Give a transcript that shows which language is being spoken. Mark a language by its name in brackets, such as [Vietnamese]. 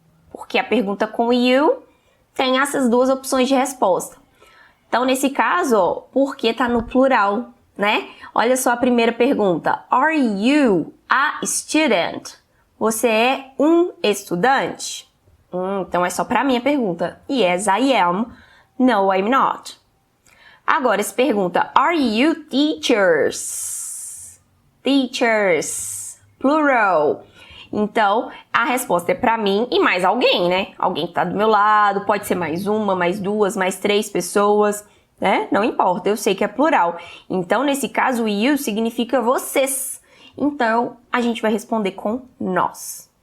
[Portuguese] Porque a pergunta com you tem essas duas opções de resposta. Então, nesse caso, ó, porque tá no plural, né? Olha só a primeira pergunta. [English] Are you a student? [Portuguese] Você é um estudante? Então, é só para mim a pergunta. [English] Yes, I am. No, I'm not. [Portuguese] Agora, se pergunta, [English] are you teachers? Teachers. Plural. [Portuguese] Então, a resposta é para mim e mais alguém, né? Alguém que tá do meu lado, pode ser mais uma, mais duas, mais três pessoas, né? Não importa, eu sei que é plural. Então, nesse caso, you significa vocês. Então, a gente vai responder com nós.